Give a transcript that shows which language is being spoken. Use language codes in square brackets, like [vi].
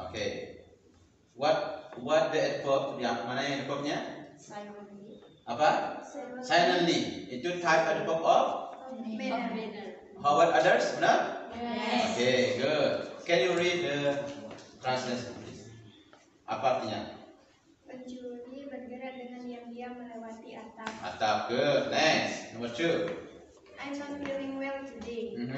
[en] Okay. What the adverb? [id] Ya, mana yang adverbnya? [en] Silently. [id] Apa? Silently. Itu type adverb of [en] Manner. how about others? Benar? Yes. Okay, good. Can you read the translation, please? [id] Apa artinya? Pencuri bergerak dengan diam-diam melewati atap. [en] Atap, good. Next, number 2. I'm not feeling well today.